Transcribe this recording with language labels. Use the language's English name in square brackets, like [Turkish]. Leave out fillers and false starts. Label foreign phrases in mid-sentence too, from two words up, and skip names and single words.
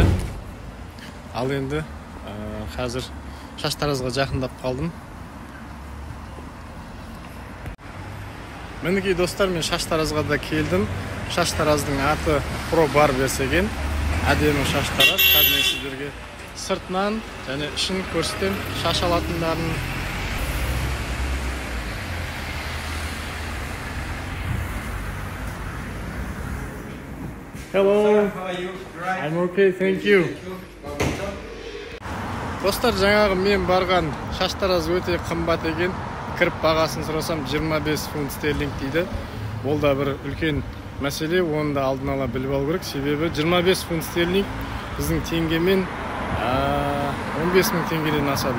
[Kazakh] Ал енді қазір шаш таразыға жақындап қалдым. Мінекей достар, мен шаш таразыға да келдім. Шаш таразының аты Pro Barber екен. Әдемі шаш тараз. Қазір мен сіздерге сыртынан және ішін көрсетем. Шаш алатындарын. [English] Hello. How are you? I'm okay, thank you. [Kazakh] Достар, жаңағы мен барған шаш таразы өте қымбат екен. Кіріп бағасын сұрасам 25 фунт стерлинг дейді. Ол да бір үлкен мәселе, оны да алдын ала біліп алу керек. Себебі 25 фунт стерлинг біздің теңгемен 15.000 теңгеден асады.